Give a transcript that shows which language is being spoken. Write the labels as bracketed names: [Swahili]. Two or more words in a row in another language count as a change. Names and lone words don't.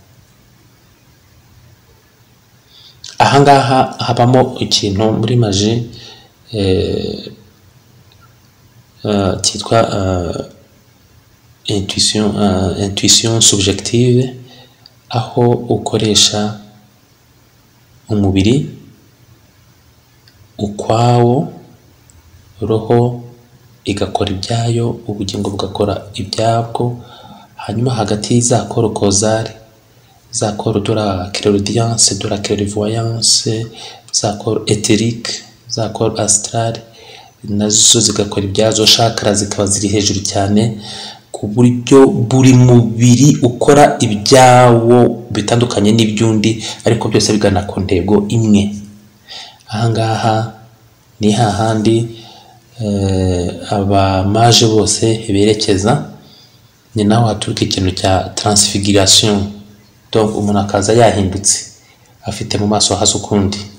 [Kinyarwanda] Ahangaha habamo ikintu muri magie cyitwa [French] intuition subjective, [Kinyarwanda] aho ukoresha umubiri ukwawo, roho igakora ibyayo, ubugingo bugakora ibyabwo, hanyuma hagati za [French] corps causal, [Kinyarwanda] za [French] corps de la clairaudience, de la clairvoyance, [Kinyarwanda] za [French] corps éthérique, [Kinyarwanda] za [French] corps astral [Kinyarwanda] nazo zigakora ibyazo, chakra zikaba ziri hejuru cyane ku buryo buri mubiri ukora ibyawo bitandukanye n'ibyundi, ariko byose bigana ku ntego imwe. Ahangaha ni hahandi abamaje bose berekeza, ni naho haturuka ikintu cya transfiguration, donc umuntu akaza yahindutse afite mu maso hasa ukundi.